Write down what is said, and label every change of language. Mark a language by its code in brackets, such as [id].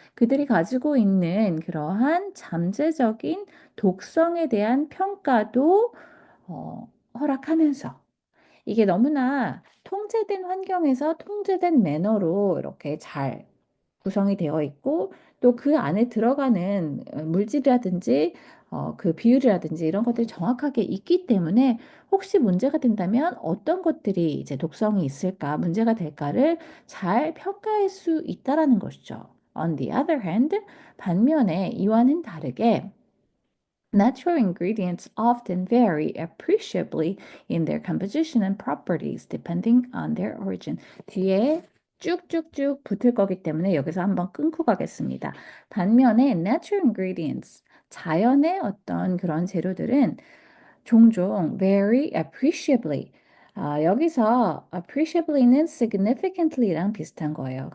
[ko] 그들이 가지고 있는 그러한 잠재적인 독성에 대한 평가도 허락하면서 이게 너무나 통제된 환경에서 통제된 매너로 이렇게 잘 구성이 되어 있고 또 그 안에 들어가는 물질이라든지 그 비율이라든지 이런 것들이 정확하게 있기 때문에 혹시 문제가 된다면 어떤 것들이 이제 독성이 있을까, 문제가 될까를 잘 평가할 수 있다라는 것이죠. [en] On the other hand, [ko] 반면에 이와는 다르게 [en] natural ingredients often vary appreciably in their composition and properties depending on their origin. [ko] 뒤에 쭉쭉쭉 붙을 거기 때문에 여기서 한번 끊고 가겠습니다. 반면에 natural ingredients, 자연의 어떤 그런 재료들은 종종 [en] very appreciably [ko] 여기서 appreciably는 significantly랑 비슷한 거예요.